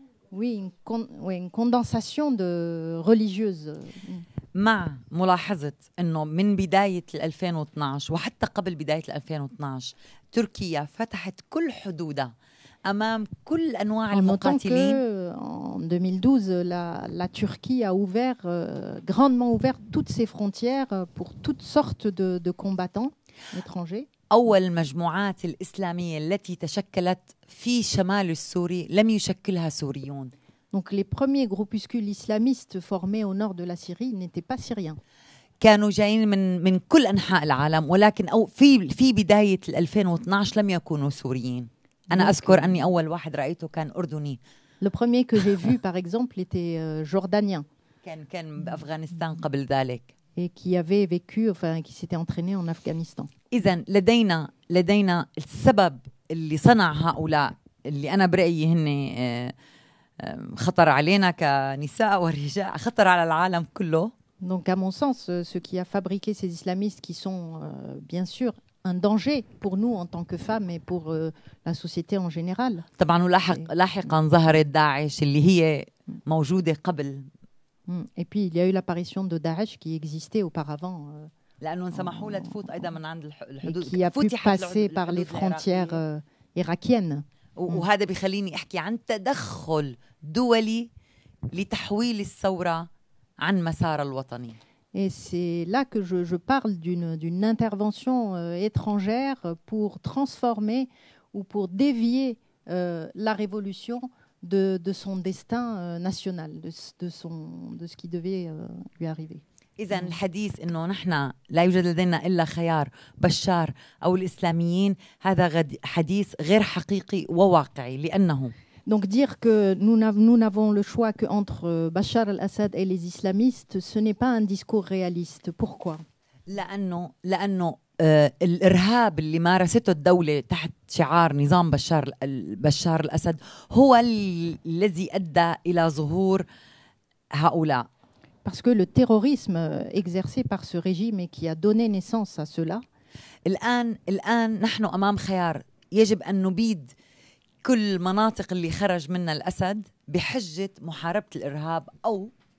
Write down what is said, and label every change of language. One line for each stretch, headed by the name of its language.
French: Oui, une condensation de religieuse.
Arabic: مع ملاحظة أنه من بداية 2012 وحتى قبل بداية 2012 تركيا فتحت كل حدودها أمام كل أنواع المقاتلين.
French: En 2012, la Turquie a grandement ouvert toutes ses frontières pour toutes sortes de combattants étrangers.
Arabic: أول المجموعات الإسلامية التي تشكلت في شمال السوري لم يشكلها سوريون.
French: Donc les premiers groupuscules islamistes formés au nord de la Syrie n'étaient pas syriens.
Arabic: كانوا جايين من كل أنحاء العالم ولكن في بداية 2012 لم يكونوا سوريين. أنا أذكر أني أول واحد رأيته كان أردني.
French: Le premier que j'ai vu par exemple était jordanien.
Arabic: كان بأفغانستان قبل ذلك.
French: Et qui avait vécu, enfin qui s'était entraîné en Afghanistan.
Arabic: إذن لدينا السبب اللي صنع هؤلاء اللي أنا برأيي هن خطر علينا كنساء ورجال، خطر على العالم كله.
French: Donc à mon sens, ce qui a fabriqué ces islamistes qui sont bien sûr un danger pour nous en tant que femmes et pour la société en général.
Arabic: طبعا لاحقا ظهرت داعش اللي هي موجودة قبل.
French: Et puis il y a eu l'apparition de Daesh qui existait auparavant.
Arabic: لأنه سمحوا لها تفوت أيضا من عند الحدود.
French: Qui a pu passer par les frontières irakiennes.
Arabic: وهذا بيخليني أحكي عن تدخل دولي لتحويل الثورة عن مسار الوطني.
French: Et c'est là que je parle d'une intervention étrangère pour transformer ou pour dévier la révolution de son destin national, de ce qui devait lui arriver.
Arabic: إذا الحديث إنه نحن لا يوجد لدينا إلا خيار بشار أو الإسلاميين هذا حديث غير حقيقي وواقعي لأنه
French: Donc dire que nous n'avons le choix qu'entre Bachar al-Assad et les islamistes, ce n'est pas un discours réaliste. Pourquoi?
Arabic: لأنه الإرهاب اللي مارسته الدولة تحت شعار نظام بشار الأسد هو الذي أدى إلى ظهور هؤلاء.
French: Parce que le terrorisme exercé par ce régime et qui a donné naissance à cela.
Arabic: الآن نحن أمام خيار يجب أن نبيد كل مناطق اللي خرج منها الأسد بحجة محاربة الإرهاب أو